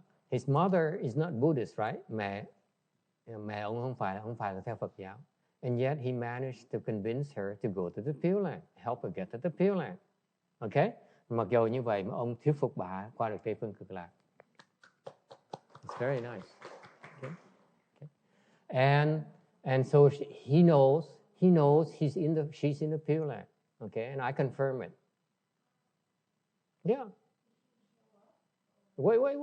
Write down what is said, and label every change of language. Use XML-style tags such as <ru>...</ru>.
<en>His mother is not Buddhist, right?</en> <vi>Mẹ ông không phải là theo Phật giáo.</vi> <en>And yet he managed to convince her to go to the Pure Land, help her get to the Pure Land. Okay?</en> <vi>Mặc dù như vậy mà ông thuyết phục bà qua được Tây Phương Cực Lạc.</vi> <en>It's very nice. Okay? And so he knows she's in the Pure Land. Okay, and I confirm it. Yeah. Wait.</en>